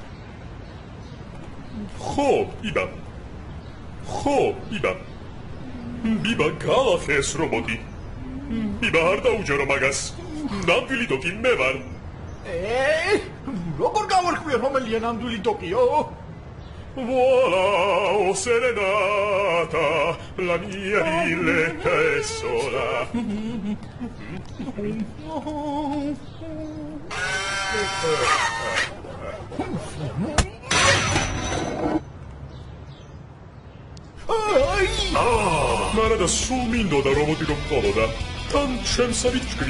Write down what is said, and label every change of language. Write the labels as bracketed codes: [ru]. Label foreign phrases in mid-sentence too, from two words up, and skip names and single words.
[ka] ხო, იბა. ხო, იბა. ბიბა გალახეს რობოტი. ბიბა არ დაუჯერო მაგას. ნამდვილი დოკი მე ვარ. როგორ გავარკვიე რომელია ნამდვილი დოკიო? [it] Voilà, oh serenata, la mia villetta è sola. [ka] მარა და სულ მინდოდა რობოტი რომ ყოლოდა.